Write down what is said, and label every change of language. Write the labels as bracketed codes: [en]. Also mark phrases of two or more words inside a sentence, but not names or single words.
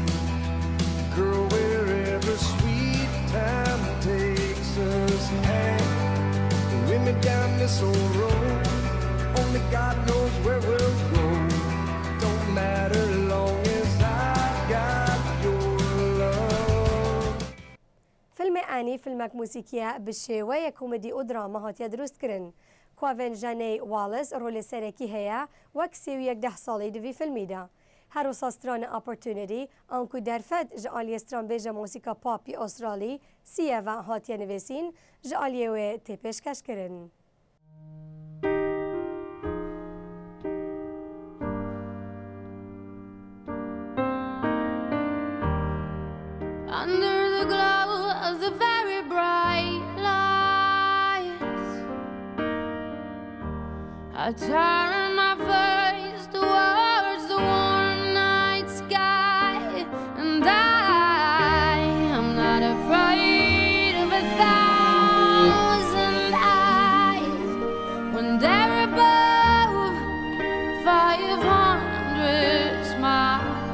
[en] Girl, wherever sweet time takes us, hang with me down this old road. Only God knows where we'll go. Don't matter long as I got your love. [ku] فیلم ئانی فیلمێک موسیقیە بشێوەیە کۆمدی و دراما هاتیە دروستکردن. کواڤن ژانەی واڵز ڕۆلی سەرەکی هەیە وەک 31 ساڵی دوی فیلمیدا. هەروسا سترانە ئاپۆرتونەری ئەنکو دەرفەت ژە ئالیێستران بێژە مۆسیکا پاپی ئۆسترالی سیەڤە هاتیە نوێسین ژە ئالیێوێ تێپێشکەشکردن. [en] Under the glow of the very bright lights, I turn my face towards the warm night sky, and I am not afraid of 1,000 eyes when they're above 500 smiles.